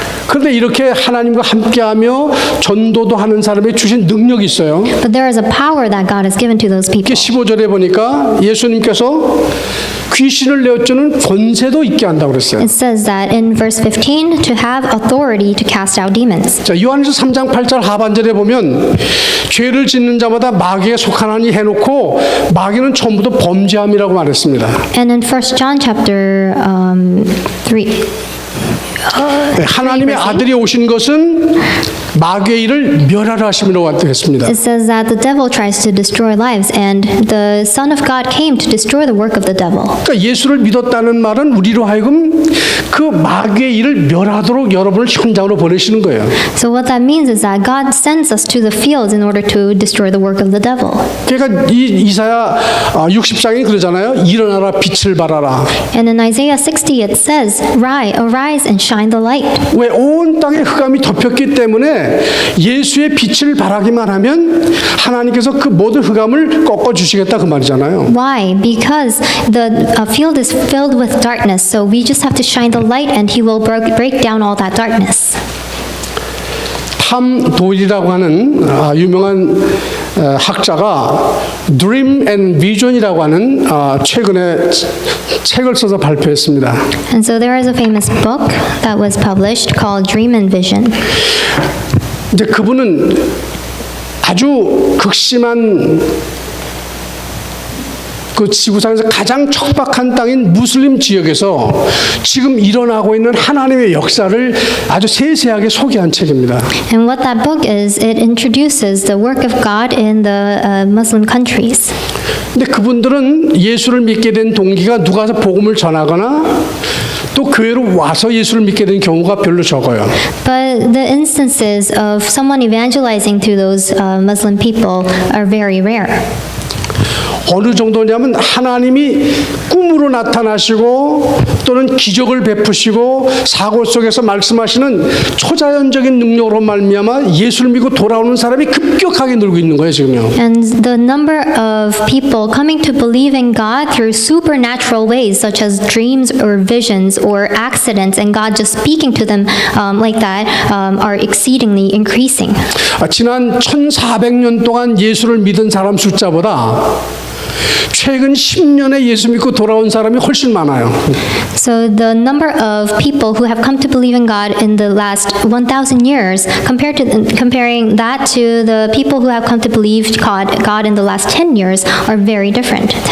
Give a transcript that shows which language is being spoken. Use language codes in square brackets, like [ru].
[ko] 그런데 이렇게 하나님과 함께하며 전도도 하는 사람이 주신 능력이 있어요. [en] But there is a power that God has given to those people. [ko] 15절에 보니까 예수님께서 귀신을 내어주는 권세도 있게 한다고 그랬어요. [en] It says that in verse 15 to have authority to cast out demons. [ko] 자, 요한일서 3장 8절 하반절에 보면 죄를 짓는 자마다 마귀에 속하나니 해놓고 마귀는 전부도 범죄함이라고 말했습니다. [en] And in 1 John chapter 3 [ko] 하나님의 아들이 오신 것은 마귀의 일을 멸하라 하심이라고 했습니다. [en] It says that the devil tries to destroy lives, and the Son of God came to destroy the work of the devil. [ko] 그러니까 예수를 믿었다는 말은 우리로 하여금 그 마귀의 일을 멸하도록 여러분을 현장으로 보내시는 거예요. [en] So what that means is that God sends us to the fields in order to destroy the work of the devil. [ko] 그러니까 이 이사야 60장이 그러잖아요. 일어나라 빛을 발하라. [en] And in Isaiah 60 it says, Arise and shine the light. [ko] 왜 온 땅에 흑암이 덮였기 때문에 예수의 빛을 발하기만 하면 하나님께서 그 모든 흑암을 꺾어 주시겠다 그 말이잖아요. [en] Why? Because the field is filled with darkness, so we just have to shine the light and he will break down all that darkness. [ko] 탐 도일이라고 하는 유명한 학자가 Dream and Vision이라고 하는 최근에 책을 써서 발표했습니다. [en] And so there is a famous book that was published called Dream and Vision. [ko] 이제 그분은 아주 극심한 그 지구상에서 가장 척박한 땅인 무슬림 지역에서 지금 일어나고 있는 하나님의 역사를 아주 세세하게 소개한 책입니다. [en] And what that book is, it introduces the work of God in the Muslim countries. [ko] 근데 그분들은 예수를 믿게 된 동기가 누가 와서 복음을 전하거나 또 교회로 와서 예수를 믿게 된 경우가 별로 적어요. [en] But the instances of someone evangelizing to those Muslim people are very rare. [ko] 어느 정도냐면 하나님이 꿈으로 나타나시고 또는 기적을 베푸시고 사고 속에서 말씀하시는 초자연적인 능력으로 말미암아 예수를 믿고 돌아오는 사람이 급격하게 늘고 있는 거예요 지금요. [en] And the number of people coming to believe in God through supernatural ways, such as dreams or visions or accidents, and God just speaking to them like that, are exceedingly increasing. [ko] 지난 1400년 동안 예수를 믿은 사람 숫자보다 최근 10년에 예수 믿고 돌아온 사람이 훨씬 많아요. [en] So the number of people who have come to believe in God in the last 1,000 years, comparing that to the people who have come to believe God in the last 10 years, are very different.